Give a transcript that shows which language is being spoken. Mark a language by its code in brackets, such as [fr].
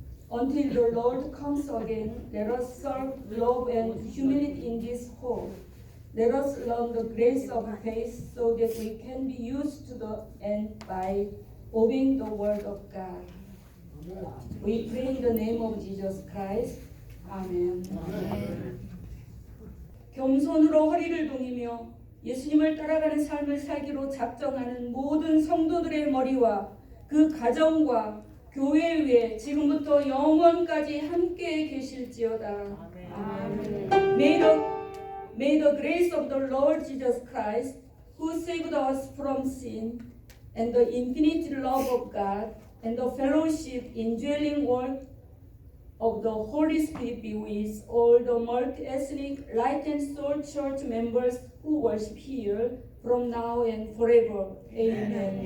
[en] Until the Lord comes again, let us serve love and humility in this hope. Let us learn the grace of faith so that we can be used to the end by obeying the word of God. We pray in the name of Jesus Christ. Amen. [ko] 겸손으로 허리를 동이며 예수님을 따라가는 삶을 살기로 작정하는 모든 성도들의 머리와 그 가정과 교회 위에 지금부터 영원까지 함께 계실지어다. 아멘. [en] May the grace of the Lord Jesus Christ, who saved us from sin, and the infinite love of God, and the fellowship, indwelling work of the Holy Spirit be with all the multi-ethnic Light and Soul Church members who worship here from now and forever. Amen.